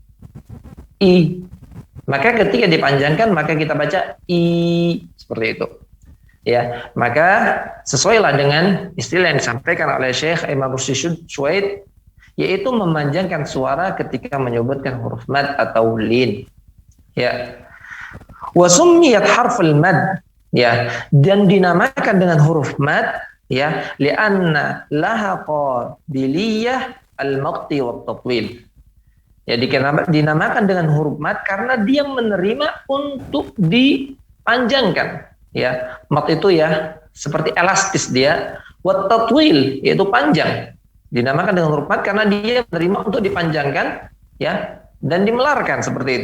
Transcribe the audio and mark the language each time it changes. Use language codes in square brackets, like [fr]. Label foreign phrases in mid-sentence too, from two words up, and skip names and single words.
[id] Maka ketika dipanjangkan maka kita baca i, seperti itu. Ya, maka sesuailah dengan istilah yang disampaikan oleh Syekh Aiman Rusdi Syuaib, yaitu memanjangkan suara ketika menyebutkan huruf mad atau lin. Ya. [ar] وسميت حرف المد, [id] ya, dan dinamakan dengan huruf mad ya [ar] لأن لها قابلية المط والتطويل. [id] Ya, dinamakan dengan huruf mad karena dia menerima untuk dipanjangkan. Ya, mat itu ya seperti elastis dia, [ar] والتطويل [id] yaitu panjang. Dinamakan dengan huruf mad karena dia menerima untuk dipanjangkan ya dan dimelarkan seperti itu.